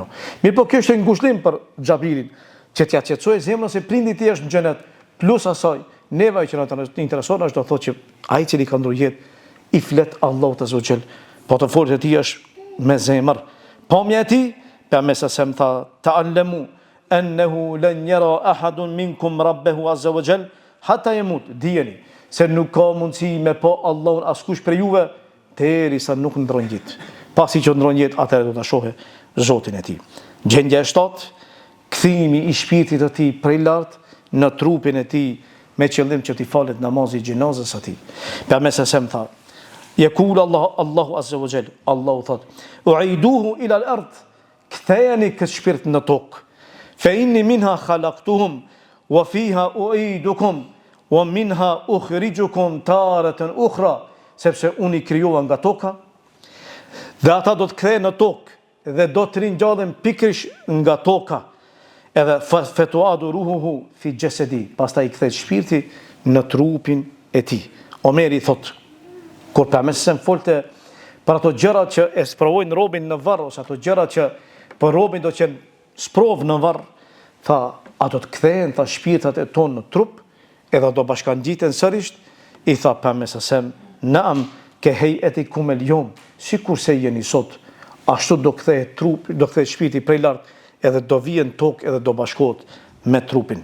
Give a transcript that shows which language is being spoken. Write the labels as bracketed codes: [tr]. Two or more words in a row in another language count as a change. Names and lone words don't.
[sq] Mirë po kjo është një ngushëllim për Xhabirin, që t'ja qetësoj zemrën se prindi i tij është në xhenet, plus asaj, neva që na intereson është do thotë që ai i cili ka ndruar jetë i flet Allahut [ar] عز وجل, [sq] po të folët e tij është me zemër. Pamja e tij, pejgamberi sa tha [ar] تعلموا أنه لن يرى أحد منكم ربه عز وجل حتى يموت. [sq] Dijeni se nuk ka mundësi me po Allahun askush për juve derisa nuk ndron jetë. Pasi që ndron jetë, atëherë do ta shohë Zotin e tij. Gjendja e shtatë, kthimi i shpirtit të tij prej lart në trupin e tij me qëllim që t'i falet namazi i xhenazës së tij. Pejgamberi sa tha [ar] يقول الله عز وجل, [sq] Allahu thot [ar] أعيدوه إلى الأرض, [sq] kthejeni këtë shpirt në tokë, [ar] فإني منها خلقتهم وفيها أعيدكم ومنها أخرجكم تارة أخرى, [sq] sepse unë i krijova nga toka, dhe ata do të kthehen në tokë dhe do të ringjallen pikërisht nga toka, edhe [ar] فتعاد روحه في جسده, [sq] pastaj i kthehet shpirti në trupin e tij. Omeri thot, kur pejgamberi folte për ato gjëra që e sprovojnë robin në varr, ose ato gjëra që për robin do të sprov në varr, tha, ato të kthehen tha shpirtat e tonë në trup, edhe do bashkangjiten sërish, i tha pejgamberi, [ar] نعم كحياتكم اليوم, [sq] sikur se jeni sot, ashtu do kthehet trupi, do kthehet shpirti prej lart, edhe do vjen tokë edhe do bashkohet me trupin.